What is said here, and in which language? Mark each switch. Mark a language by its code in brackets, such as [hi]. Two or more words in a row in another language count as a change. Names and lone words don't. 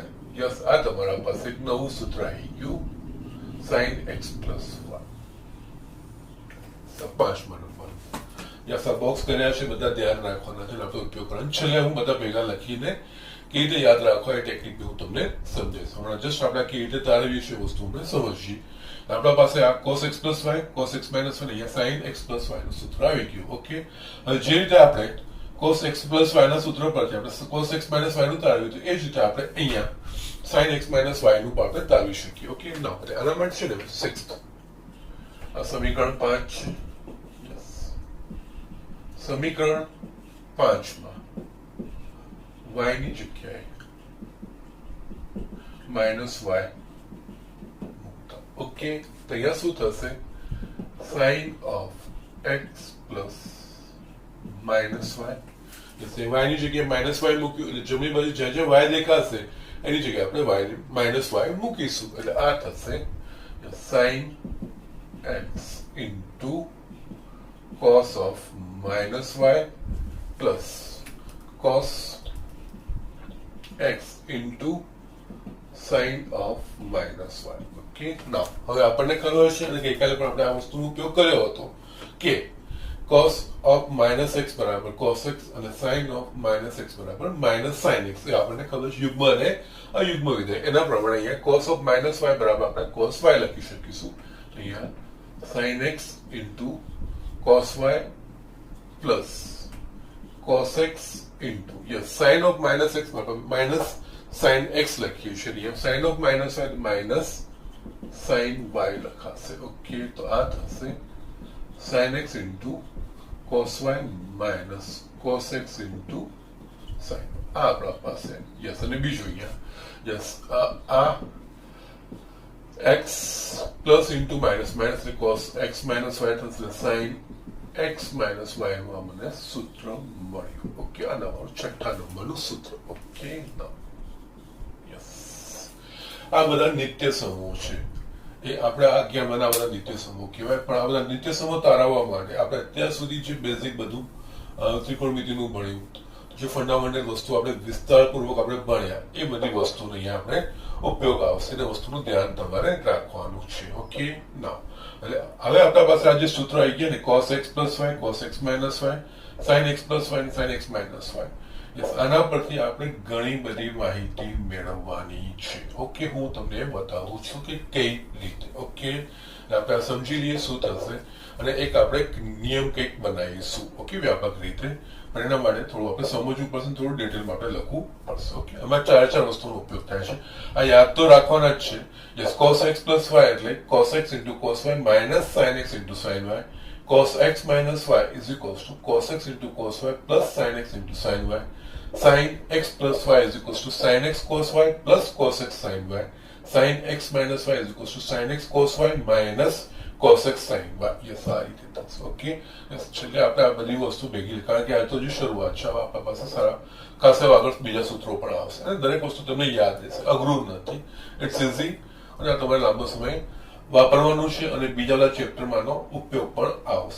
[gu] યસ, આ તમારા પાસે એક નવું સૂત્ર આવી ગયું [en] sin x plus y. [gu] પાંચમા નંબર યસ, આ બોક્સ કર્યા છે બધા ધ્યાન રાખવાના છે, આપણે ઉપયોગ કરવાનો. છેલ્લે હું બધા ભેગા લખીને કેવી રીતે યાદ રાખવા એ ટેકનિક હું તમને સમજાવીશ. હમણાં જસ્ટ આપણે કેવી રીતે તારવીએ છીએ વસ્તુ આપણે સમજીએ. આપણા પાસે આ [en] cos x plus y, cos x minus 1, [gu] અહીંયા [en] sin x plus y [gu] નું સૂત્ર આવી ગયું. ઓકે, હવે જે રીતે આપણે [en] cos x plus y [gu] ના સૂત્ર પરથી આપણે [en] cos x minus y [gu] નું તારવ્યું હતું, એ જ રીતે આપણે અહીંયા [en] sin x minus y [gu] નું પણ આપણે તારવી શકીએ. ઓકે, ના આના માટે છે ને 6th આ સમીકરણ 5 છે. સમીકરણ 5 માં y ની જગ્યાએ [en] minus y [gu] મૂકતા. ઓકે, તો અહીંયા શું થશે? [en] sin of x plus minus y. [gu] y ની જગ્યાએ માઇનસ y મૂક્યું એટલે જમણી બાજુ જ્યાં જ્યાં y દેખાશે એની જગ્યાએ આપણે [en] y minus y [gu] મૂકીશું. એટલે આ થશે [en] sin x into cos of minus y plus cos x into sin of minus y. [gu] ઓકે, now હવે આપણને ખબર છે અને ગઈકાલે પણ આપણે આ વસ્તુનો ઉપયોગ કર્યો હતો કે [en] cos of minus x [gu] બરાબર [en] cos x [gu] અને [en] sin of minus x [gu] બરાબર [en] minus sin x. [gu] એ આપણને ખબર છે યુગ્મ અને અયુગ્મ વિધેય. એના પ્રમાણે અહીંયા [en] cos of minus y [gu] બરાબર આપણે [en] cos y [gu] લખી શકીશું. [en] અહીંયા sin x into cos y plus cos x into sin of minus x બરાબર minus sin x [gu] લખીએ છીએ. [en] અહીંયા sin of minus y minus sin y લખાશે. [gu] ઓકે, તો આ થશે [en] sin x into cos y minus cos x into sin. [gu] આ આપણા પાસે યસ. અને બીજું અહીંયા યસ આ [en] x plus into minus minus [gu] એટલે [en] cos x minus y [gu] થશે [en] sin x minus y [gu] નું મને સૂત્ર મળ્યું. ઓકે, આ નંબર 6થા નંબરનું સૂત્ર. ઓકે, ના યસ આ બધા નિત્ય સમૂહ છે. એ આપણે આ 11 આ બધા નિત્ય સમૂહ કહેવાય. પણ આ બધા નિત્ય સમૂહ તારવવા માટે આપણે અત્યાર સુધી જે બેઝિક બધું ત્રિકોણમિતિનું ભણ્યું, જે ફંડામેન્ટલ વસ્તુ આપણે વિસ્તારપૂર્વક આપણે ભણ્યા, એ બધી વસ્તુનો અહીંયા આપણે ઉપયોગ આવશે. એ વસ્તુનું ધ્યાન તમારે રાખવાનું છે. ઓકે, ના એટલે હવે આપણા પાસે આ જે સૂત્ર આવી ગયા ને [en] cos x plus y, cos x minus y, sin x plus y [gu] અને [en] sin x minus y. [gu] આના પરથી આપણે ઘણી બધી માહિતી મેળવવાની છે. ઓકે, હું તમને બતાવું છું કે કઈ રીતે. ઓકે, આપણે સમજી લઈએ શું થશે અને એક આપણે નિયમ કંઈક બનાવીશું. ઓકે, વ્યાપક રીતે. પણ એના માટે થોડું આપણે સમજવું પડશે, થોડું ડિટેલમાં આપણે લખવું પડશે. ઓકે, આમાં ચાર વસ્તુનો ઉપયોગ થાય છે. આ યાદ તો રાખવાના જ છે. યસ, [en] cos x plus y એટલે cos x into cos y minus sin x into sin y. Cos x minus y is equals to cos x into cos y plus sin x into sin y. Sin x plus y is equals to sin x cos y plus cos x sin y. Sin x minus y is equals to sin x cos y minus cos x sin y. [gu] યસ, આ રીતે થશે. ઓકે, યસ. છેલ્લે આપણે આ બધી વસ્તુ ભેગી, કારણ કે આ તો જે શરૂઆત છે, આપણા પાસે સારા ખાસા આગળ બીજા સૂત્રો પણ આવશે અને દરેક વસ્તુ તમને યાદ રહેશે. અઘરું નથી, [en] it's easy [gu] અને આ તમારે લાંબો સમય વાપરવાનું છે અને બીજા ચેપ્ટરમાંનો ઉપયોગ પણ આવશે.